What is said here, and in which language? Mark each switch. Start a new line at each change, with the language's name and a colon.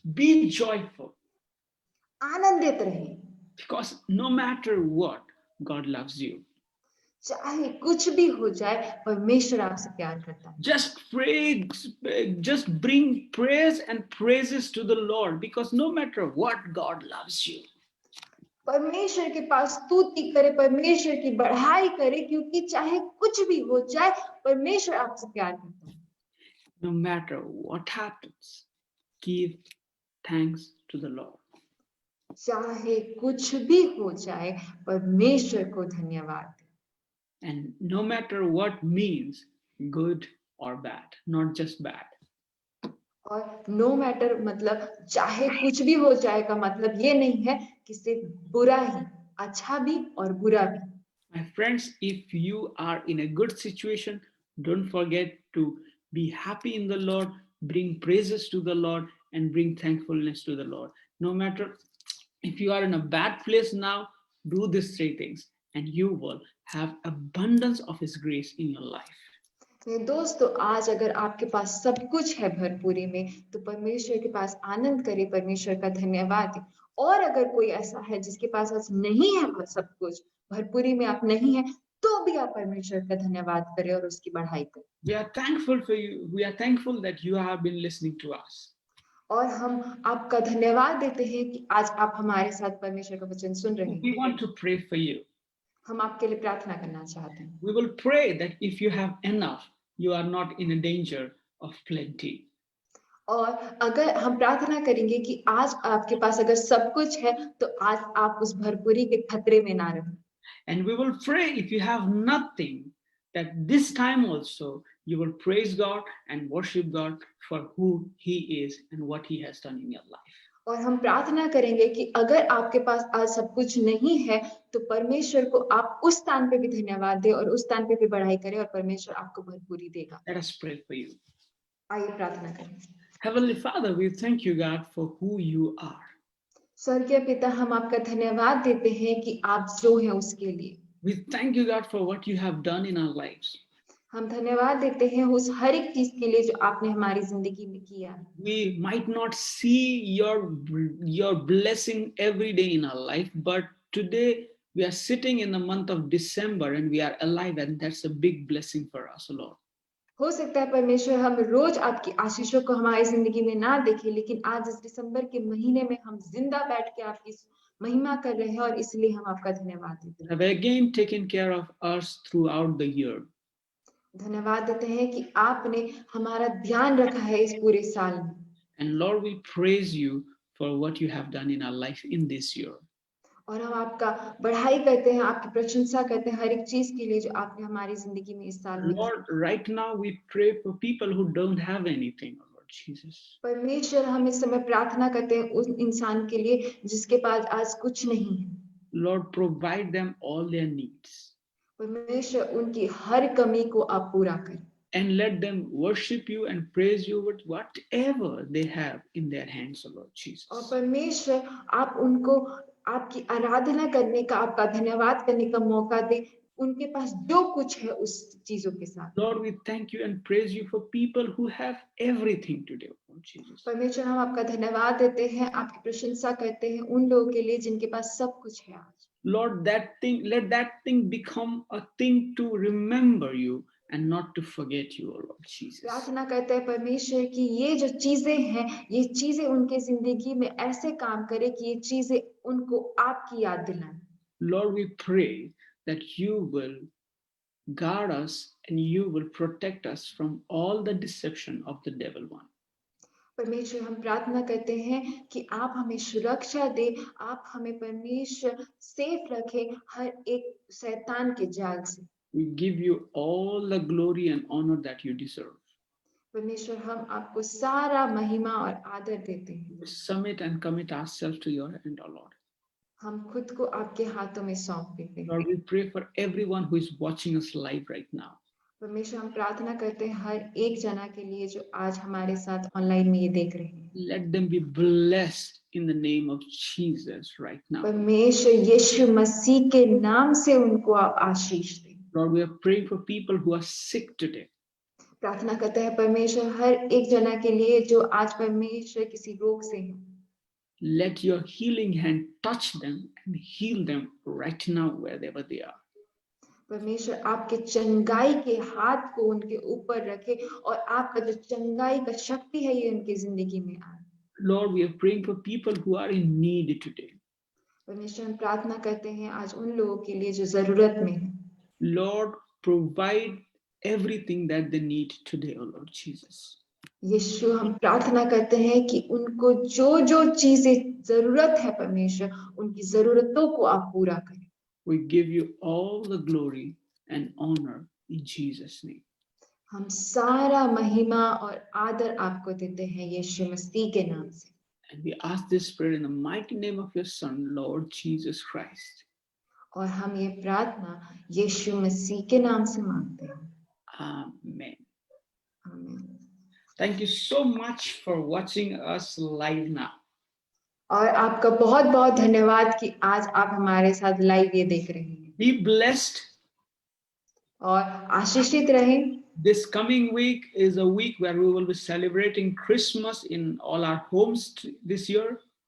English: Be joyful.
Hindi: आनंदित रहें,
English: Because no matter what, God loves you.
Hindi: चाहे कुछ भी हो जाए, परमेश्वर आपसे प्यार करता है।
English: Just pray, just bring praise and praises to the Lord, because no matter what, God loves you.
Hindi: परमेश्वर के पास स्तुति करे, परमेश्वर की बढ़ाई करे, क्योंकि चाहे कुछ भी हो जाए, परमेश्वर आपसे प्यार करता है।
English: No matter what happens, give thanks to the Lord.
Hindi: चाहे कुछ भी हो जाए, परमेश्वर को धन्यवाद दें।
English: And no matter what means, good or bad, not just bad.
Hindi: और
English: no matter
Hindi: मतलब चाहे कुछ भी हो जाए का मतलब ये नहीं है कि सिर्फ बुरा ही, अच्छा भी और बुरा भी।
English: My friends, if you are in a good situation, don't forget to be happy in the Lord, bring praises to the Lord, and bring thankfulness to the Lord. No matter if you are in a bad place now, do these three things, and you will have abundance of His grace in your life.
Hindi: मेरे दोस्तों, आज अगर आपके पास सब कुछ है भरपूरी में, तो परमेश्वर के पास आनंद करे, परमेश्वर का धन्यवाद दें। और अगर कोई ऐसा है जिसके पास आज नहीं है सब कुछ, भरपूरी में आप नहीं है, तो भी आप परमेश्वर का धन्यवाद करें और उसकी बढ़ाई करें।
English: We are thankful for you. We are thankful that you have been listening to us.
Hindi: और हम आपका धन्यवाद देते हैं कि आज आप हमारे साथ परमेश्वर का वचन सुन रहे
English: We
Hindi: हैं।
English: want to pray for you.
Hindi: हम आपके लिए प्रार्थना करना चाहते हैं।
English: We will pray that if you have enough, you are not in a danger of plenty.
Hindi: और अगर हम प्रार्थना करेंगे कि आज आपके पास अगर सब कुछ है, तो आज आप उस भरपूरी के खतरे में ना रहें।
English: And we will pray if you have nothing, that this time also you will praise God and worship God for who He is and what He has done in your life.
Hindi: और हम प्रार्थना करेंगे कि अगर आपके पास आज सब कुछ नहीं है तो परमेश्वर को आप उस स्थान पे भी धन्यवाद दें और उस स्थान पे भी बढ़ाई करें और परमेश्वर आपको भरपूरी देगा।
English: Let us pray for you.
Hindi: आइए प्रार्थना करें।
English: Heavenly Father, we thank you, God, for who you are.
Hindi: स्वर्गीय पिता, हम आपका धन्यवाद देते हैं कि आप जो हैं उसके लिए।
English: We thank you, God, for what you have done in our lives.
Hindi: हम धन्यवाद देते हैं उस हर एक चीज के लिए जो आपने हमारी जिंदगी में किया।
English: We might not see your blessing every day in our life, but today we are sitting in the month of December and we are alive, and that's a big blessing for us, Lord.
Hindi: हो सकता है परमेश्वर हम रोज आपकी आशीषों को हमारी जिंदगी में ना देखें, लेकिन आज इस दिसंबर के महीने में हम जिंदा बैठ के आपकी महिमा कर रहे हैं और इसलिए हम आपका धन्यवाद देते हैं।
English: Have again taken care of us throughout the year.
Hindi: धन्यवाद देते हैं कि आपने हमारा ध्यान रखा है इस पूरे साल में।
English: And Lord, we praise you for what you have done in our life in this year.
Hindi: और हम आपका बढ़ाई करते हैं, आपकी प्रशंसा करते हैं हर एक चीज के लिए जो आपने हमारी जिंदगी में इस साल में की।
English: Lord, right now we pray for people who don't have anything, Lord Jesus.
Hindi: परमेश्वर, हम इस समय प्रार्थना करते हैं उस इंसान के लिए जिसके पास आज कुछ नहीं है।
English: Lord, provide them all their needs.
Hindi: परमेश्वर, उनकी हर कमी को आप पूरा करें।
English: And let them worship you and praise you with whatever they have in their hands, Lord Jesus.
Hindi: और परमेश्वर, आप उनको आपकी आराधना करने का, आपका धन्यवाद करने का मौका दे, उनके पास जो कुछ है उस चीजों के साथ।
English: Lord, we thank you and praise you for people who have everything today, Lord Jesus.
Hindi: परमेश्वर, हम आपका धन्यवाद देते हैं, आपकी प्रशंसा करते हैं उन लोगों के लिए जिनके पास सब कुछ है आज।
English: Lord, let that thing become a thing to remember you and not to forget you, Lord Jesus.
Hindi: प्रार्थना करते हैं परमेश्वर कि ये जो चीजें हैं, ये चीजें उनके जिंदगी में ऐसे काम करे कि ये चीजें उनको आपकी याद दिलाएं।
English: Lord, we pray that you will guard us and you will protect us from all the deception of the devil one.
Hindi: परमेश्वर, हम प्रार्थना करते हैं कि आप हमें सुरक्षा दे, आप हमें परमेश्वर सेफ रखें हर एक शैतान के जाल से।
English: We give you all the glory and honor that you deserve.
Hindi: परमेश्वर, हम आपको सारा महिमा और आदर देते हैं।
English: We submit and commit ourselves to your hand, O Lord.
Hindi: हम खुद को आपके हाथों में सौंप देते हैं।
English: Lord, we pray for everyone who is watching us live right now.
Hindi: परमेश्वर, हम प्रार्थना करते हैं हर एक जना के लिए जो आज हमारे साथ ऑनलाइन में ये देख रहे हैं।
English: Let them be blessed in the name of Jesus right now.
Hindi: परमेश्वर, यीशु मसीह के नाम से उनको आप आशीष दें।
English: Lord, we are praying for people who are sick today.
Hindi: प्रार्थना करते हैं परमेश्वर हर एक जना के लिए जो आज परमेश्वर किसी रोग से है।
English: Let your healing hand touch them and heal them right now wherever they are.
Hindi: परमेश्वर, आपके चंगाई के हाथ को उनके ऊपर रखे और आपका जो चंगाई का शक्ति है ये उनकी जिंदगी में आए।
English: Lord, we are praying for people who are in need today.
Hindi: परमेश्वर, हम प्रार्थना करते हैं आज उन लोगों के लिए जो जरूरत में है।
English: Lord, provide everything that they need today, O Lord Jesus.
Hindi: यीशु, हम प्रार्थना करते हैं कि उनको जो जो चीजें जरूरत है परमेश्वर, उनकी जरूरतों को आप पूरा करें।
English: We give you all the glory and honor in Jesus' name.
Hindi: हम सारा महिमा और आदर आपको देते हैं यीशु मसीह के नाम से।
English: And we ask this prayer in the mighty name of your Son, Lord Jesus Christ.
Hindi: और हम ये प्रार्थना यीशु मसीह के नाम से मांगते हैं।
English: Amen.
Hindi: आमीन।
English: Thank you so much for watching us live now.
Hindi: और आपका बहुत बहुत धन्यवाद कि आज आप हमारे साथ लाइव ये देख रहे हैं।
English: Be blessed.
Hindi: और आशीषित रहें।
English: This coming week is a week where we will be celebrating Christmas in all our homes this year.